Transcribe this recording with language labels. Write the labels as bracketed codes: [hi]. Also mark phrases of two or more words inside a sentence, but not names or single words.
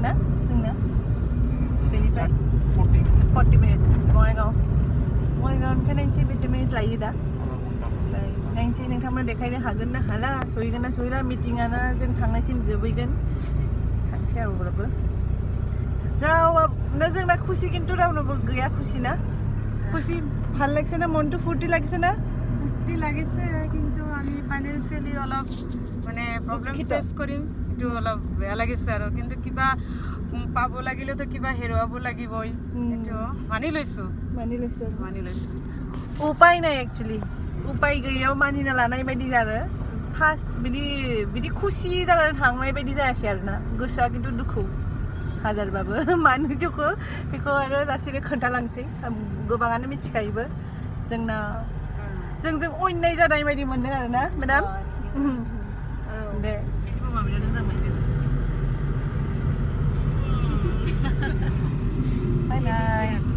[brx] ना जोंना बेनिफ्राय 40 minutes बङाइगावनिफ्राय नायनोसै बेसे मिनिट लायो दा ओमफ्राय नायनोसै नोंथांमोन देखायनो हागोन ना हाला सहैगोन ना सहैला मिटिङानो जों थांनायसिम जोबहैगोन थांसै आरो अब्लाबो रावना जोंना खुसि खिन्थु रावनोबो गैया खुसि ना खुसि [as] ভাল লাগিছে না মনটো ফুৰ্তি লাগিছে না ফুৰ্তি লাগিছে কিন্তু আমি ফাইনেন্সিয়েলি অলপ মানে [en] problem face [as] কৰিম এইটো অলপ বেয়া লাগিছে আৰু কিন্তু কিবা পাব লাগিলেতো কিবা হেৰুৱাব লাগিবই এইটো মানি লৈছো উপায় নাই একচুৱেলি [brx] उपाय गैयाव मानिना लानाय बायदि जादों फार्स्ट बिदि खुसि जानानै थांनाय बायदि जायाखै आरोना गोसोआ खिन्थु दुखु हाजारबाबो मानो दुखु बेखौ आरो लासैनो खोन्थालांसै गोबाङानो मिथिखायोबो जोंना जोंजों अयनाय जानाय बायदि मोनदों आरोना मेडाम दे एसेबो माबायानो मोजां मोनदों [en] bye bye